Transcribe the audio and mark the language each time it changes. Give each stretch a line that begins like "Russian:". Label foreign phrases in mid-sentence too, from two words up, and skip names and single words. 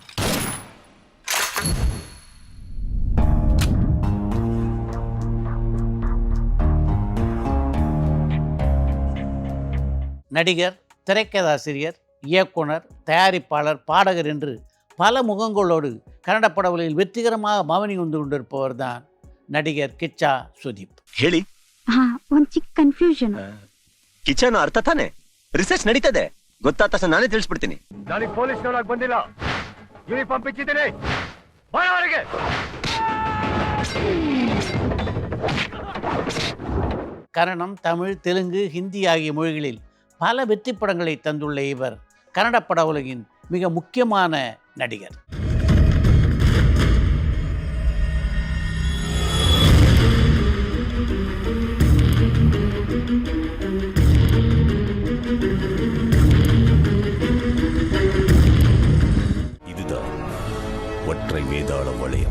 Tamil: நடிகர், திரைக்கதாசிரியர், இயக்குனர், தயாரிப்பாளர், பாடகர் என்று பல முகங்களோடு கன்னட படங்களில் வெற்றிகரமாக மவனி வந்து கொண்டிருப்பவர் தான் நடிகர் கிச்சா சுதீப்.
Kannada: ಹೇಳಿ. ಒಂದು ಚಿಕ್ಕ ಕನ್ಫ್ಯೂಷನ್. ಕಿಚನ್ ಅರ್ಥ ತಾನೆ? ರಿಸರ್ಚ್ ನಡೀತದೆ, ಗೊತ್ತಾದ ತಕ್ಷಣ ನಾನೇ ತಿಳಿಸ್ಬಿಡ್ತೀನಿ. ನನಗೆ ಪೊಲೀಸ್ ನೋಡಕ್ ಬಂದಿಲ್ಲ, ಯೂನಿಫಾರ್ಮ್ ಬಿಚ್ಚಿದ್ದೀನಿ, ಬಾಯವರಿಗೆ.
Tamil: கன்னடம், தமிழ், தெலுங்கு, ஹிந்தி ஆகிய மொழிகளில் பல வெற்றி படங்களை தந்துள்ள இவர் கன்னட பட உலகின் மிக முக்கியமான நடிகர். இதுதான் ஒற்றை வேதாளம் வளையம்.